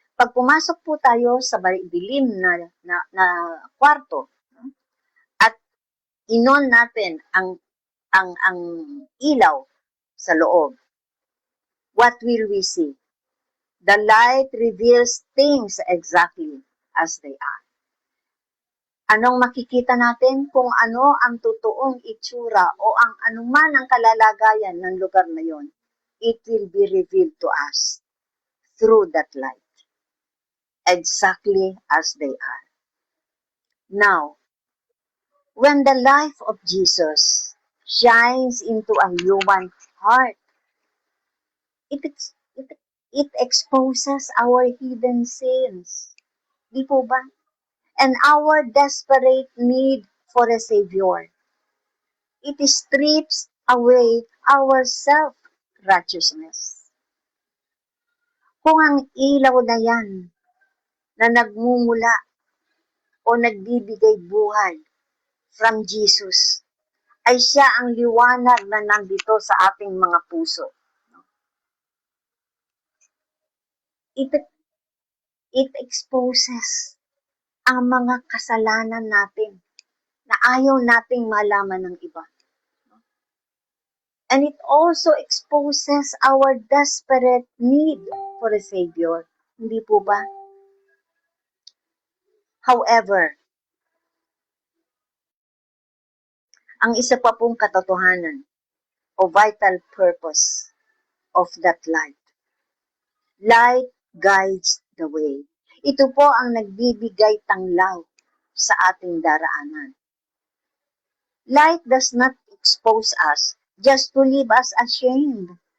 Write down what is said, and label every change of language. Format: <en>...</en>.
<tl>Pag pumasok po tayo sa dilim na kwarto, no? At inon natin ang ilaw sa loob,</tl> <en>what will we see? The light reveals things exactly as they are.</en> <tl>Anong makikita natin? Kung ano ang totoong itsura o ang anuman ang kalalagayan ng lugar na yon,</tl> <en>it will be revealed to us through that light, exactly as they are. Now, when the life of Jesus shines into a human heart, it exposes our hidden sins.</en> <tl>Di po ba?</tl> <en>And our desperate need for a Savior. It strips away our self-righteousness.</en> <tl>Kung ang ilaw na yan na nagmumula o nagbibigay buhay</tl> <en>from Jesus</en> <tl>ay siya ang liwanag na nandito sa ating mga puso.</tl> <en>It exposes</en> <tl>ang mga kasalanan natin na ayaw nating malaman ng iba.</tl> <en>And it also exposes our desperate need for a Savior.</en> <tl>Hindi po ba? However, ang isa pa pong katotohanan o</tl> <en>vital purpose of that light. Light guides the way.</en> <tl>Ito po ang nagbibigay tanglaw sa ating daraanan.</tl> <en>Light does not expose us just to leave us ashamed.</en>